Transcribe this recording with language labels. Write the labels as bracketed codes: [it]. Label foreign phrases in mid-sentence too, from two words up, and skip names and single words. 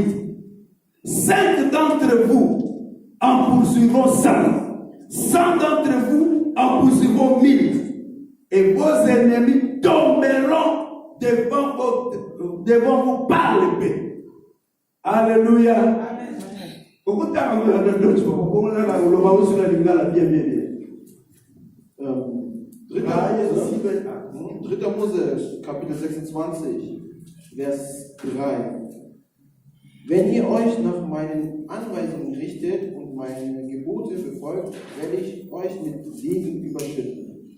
[fr] 5 d'entre vous en poursuivant 100, 100 d'entre vous en poursuivant 1000, et vos ennemis tomberont devant vous par l'épée. Alléluia. [de] Dritter Mose, Kapitel 26, Vers 3. Wenn ihr euch nach meinen Anweisungen richtet und meine Gebote befolgt, werde ich euch mit Segen überschütten.